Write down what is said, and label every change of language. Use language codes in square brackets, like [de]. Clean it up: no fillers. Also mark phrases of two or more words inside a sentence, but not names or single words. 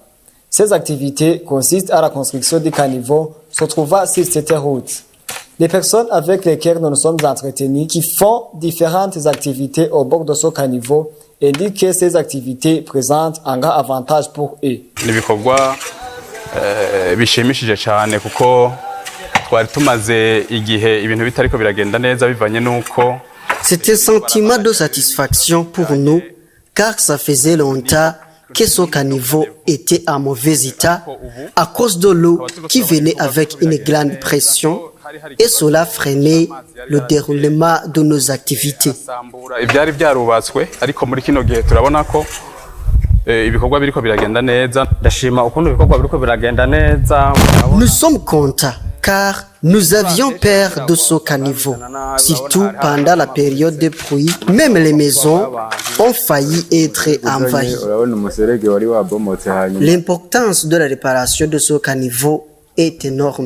[fr] Ces activités consistent à la construction du caniveau se trouvant sur cette route. Les personnes avec lesquelles nous nous sommes entretenus qui font différentes activités au bord de ce caniveau indiquent que ces activités présentent un grand avantage pour eux. [rn] Bishimishije cyane kuko twari tumaze igihe ibintu bitariko biragenda neza bivanye nuko. [fr] C'était un sentiment de satisfaction pour nous car ça faisait longtemps que ce caniveau était en mauvais état à cause de l'eau qui venait avec une grande pression et cela freinait le déroulement de nos activités. [rn] Ibyari byarubatswe ariko muri kino gihe turabona ko ibikorwa biriko biragenda neza. Ndashima ukuntu ibikorwa biriko biragenda neza. [fr] Nous sommes contents car nous avions peur de ce caniveau, surtout pendant la période de pluie. Même les maisons ont failli être envahies. L'importance de la réparation de ce caniveau est énorme.